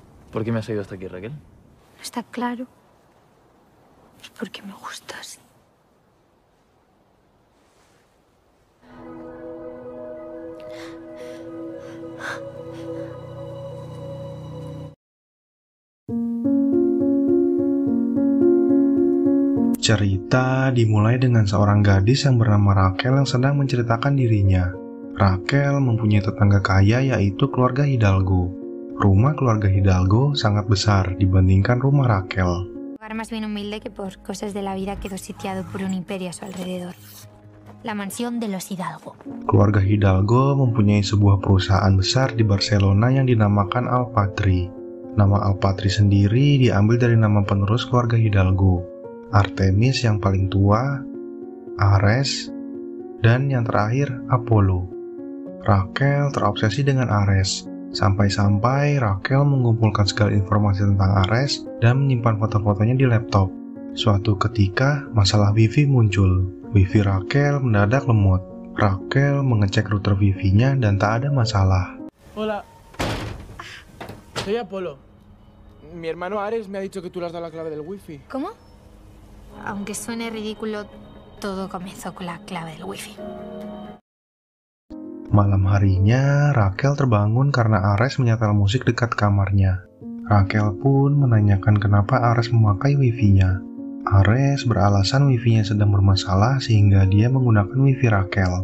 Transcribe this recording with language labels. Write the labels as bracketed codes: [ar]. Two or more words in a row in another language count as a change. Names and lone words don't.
[es] ¿Por qué me has ido hasta aquí, Raquel? Está claro. Es porque me gustas. [id] Cerita dimulai dengan seorang gadis yang bernama Raquel yang sedang menceritakan dirinya. Raquel mempunyai tetangga kaya yaitu keluarga Hidalgo. Rumah keluarga Hidalgo sangat besar dibandingkan rumah Raquel. [es] Lugar más bien humilde que por cosas de la vida quedó sitiado por un imperio a su alrededor. La mansión de los Hidalgo. [id] Keluarga Hidalgo mempunyai sebuah perusahaan besar di Barcelona yang dinamakan Alpatri. Nama Alpatri sendiri diambil dari nama penerus keluarga Hidalgo, Artemis yang paling tua, Ares, dan yang terakhir Apollo. Raquel terobsesi dengan Ares, sampai-sampai Raquel mengumpulkan segala informasi tentang Ares dan menyimpan foto-fotonya di laptop. Suatu ketika, masalah Wifi muncul. Wifi Raquel mendadak lemot. Raquel mengecek router Wifi-nya dan tak ada masalah. [es] Hola, soy Apolo. Mi hermano Ares me ha dicho que tú le has dado la clave del wifi. ¿Cómo? Aunque suene ridículo, todo comenzó con la clave del wifi. [id] Malam harinya, Raquel terbangun karena Ares menyetel musik dekat kamarnya. Raquel pun menanyakan kenapa Ares memakai wifi-nya. Ares beralasan wifi-nya sedang bermasalah sehingga dia menggunakan wifi Raquel.